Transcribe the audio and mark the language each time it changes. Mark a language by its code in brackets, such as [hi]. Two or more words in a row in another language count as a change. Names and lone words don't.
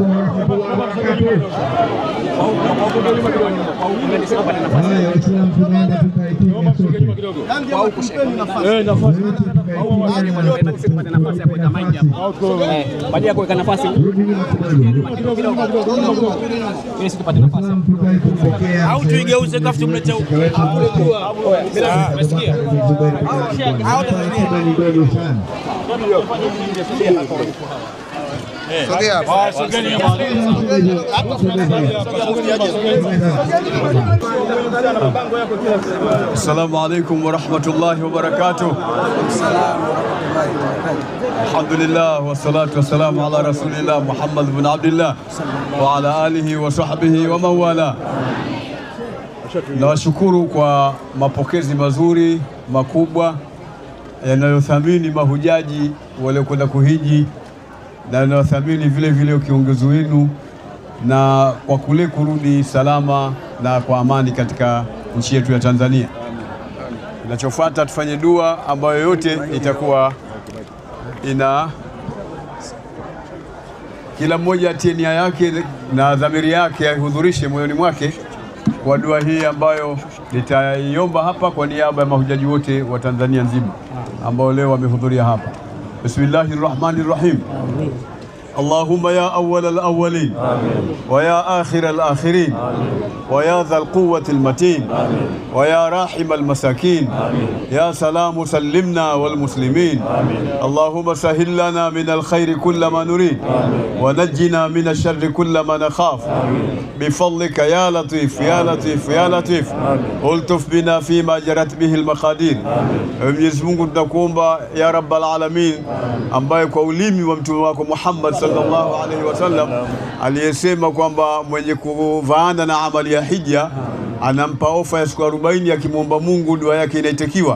[sw] Baada ya kuweka nafasi ili tupate nafasi au tuigeuze kafu tumlete huko. Umesikia? [ar] السلام عليكم ورحمة الله وبركاته. الحمد لله والصلاة والسلام على رسول الله محمد بن عبد الله وعلى آله وصحبه ومن والاه. [sw] Nawashukuru kwa mapokezi mazuri makubwa yanayothamini mahujaji waliokwenda kuhiji na yanayothamini vile vile kiongozi wenu na kwa kule kurudi salama na kwa amani katika nchi yetu ya Tanzania. Kinachofuata tufanye dua ambayo yote itakuwa ina kila mmoja atie nia yake na dhamiri yake ahudhurishe moyoni mwake kwa dua hii ambayo nitaiomba hapa kwa niaba ya mahujaji wote wa Tanzania nzima ambao leo wamehudhuria hapa. [ar] Bismillahirrahmanirrahim. اللهم يا أول الأولين ويا آخر الآخرين ويا ذا القوة المتين ويا راحم المساكين يا سلام سلمنا والمسلمين اللهم سهل لنا من الخير كل ما نريد ونجنا من الشر كل ما نخاف بفضلك يا لطيف يا لطيف يا لطيف الطف بنا فيما جرت به المقادير. [sw] Mwenyezi Mungu tunakuomba [ar] يا رب العالمين, [sw] ambaye kwa ulimi wa mtume wako Muhammad [ar] صلى الله عليه وسلم [sw] aliyesema kwamba mwenye kuvaana na amali ya hija anampa ofa ya siku 40 akimwomba Mungu dua yake inaitikiwa.